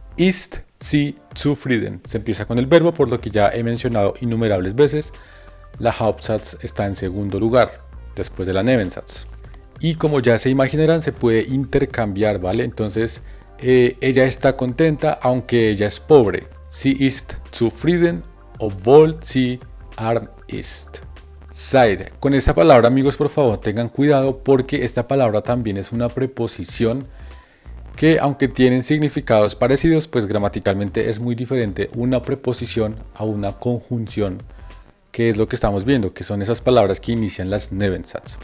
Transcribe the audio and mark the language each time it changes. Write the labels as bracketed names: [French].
[German] Ist sie zufrieden. [Spanish] Se empieza con el verbo, por lo que ya he mencionado innumerables veces. La Hauptsatz está en segundo lugar, después de la Nebensatz. Y como ya se imaginarán, se puede intercambiar, ¿vale? Entonces, ella está contenta, aunque ella es pobre. [German] Sie ist zufrieden, obwohl sie arm ist. Seid. [Spanish] Con esta palabra, amigos, por favor, tengan cuidado porque esta palabra también es una preposición que, aunque tienen significados parecidos, pues gramaticalmente es muy diferente una preposición a una conjunción, que es lo que estamos viendo, que son esas palabras que inician las Nebensatz.